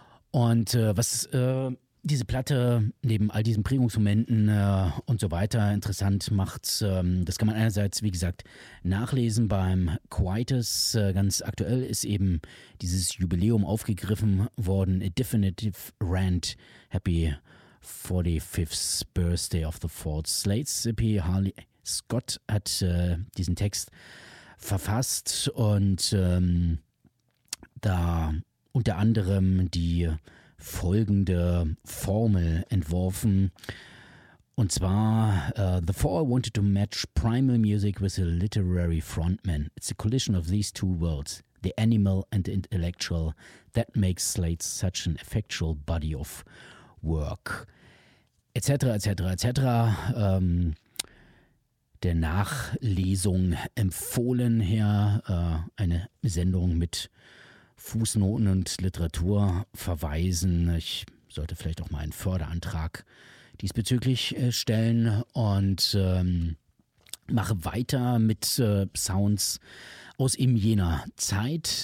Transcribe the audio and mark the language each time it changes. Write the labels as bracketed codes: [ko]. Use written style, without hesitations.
[de] Und was diese Platte neben all diesen Prägungsmomenten und so weiter interessant macht, das kann man einerseits, wie gesagt, nachlesen beim Quietus. Ganz aktuell ist eben dieses Jubiläum aufgegriffen worden. [en] A Definitive Rant, Happy 45th Birthday of the Fourth Slate EP. [de] Harley Scott hat diesen Text verfasst und da unter anderem die folgende Formel entworfen. Und zwar, [en] The Four wanted to match primal music with a literary frontman. It's a collision of these two worlds, the animal and the intellectual, that makes Slate such an effectual body of work. [de] Etc., etc., etc. Der Nachlesung empfohlen her, eine Sendung mit Fußnoten und Literatur verweisen. Ich sollte vielleicht auch mal einen Förderantrag diesbezüglich stellen und mache weiter mit Sounds aus eben jener Zeit.